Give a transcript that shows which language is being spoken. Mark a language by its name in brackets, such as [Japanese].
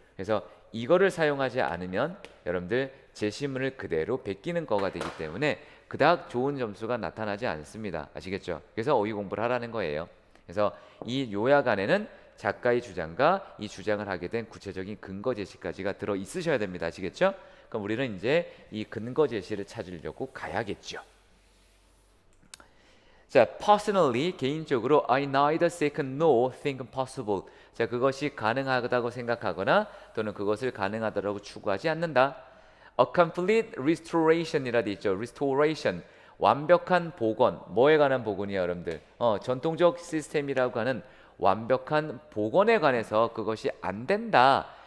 [Korean] 그래서 이거를 사용하지 않으면 여러분들 제시문을 그대로 베끼는 거가 되기 때문에 그닥 좋은 점수가 나타나지 않습니다. 아시겠죠? 그래서 어휘 공부를 하라는 거예요. 그래서 이 요약 안에는 작가의 주장과 이 주장을 하게 된 구체적인 근거 제시까지가 들어 있으셔야 됩니다. 아시겠죠? 그럼 우리는 이제 이 근거 제시를 찾으려고 가야겠죠. [English] 자, personally [Korean] 개인적으로 [English] I neither second nor think possible. [Korean] 자, 그것이 가능하다고 생각하거나 또는 그것을 가능하다고 추구하지 않는다. [English] A complete restoration [Korean] 이라 돼 있죠. restoration 완벽한 복원. 뭐에 관한 복원이야, 여러분들? 전통적 시스템이라고 하는 완벽한 복원에 관해서 그것이 안 된다.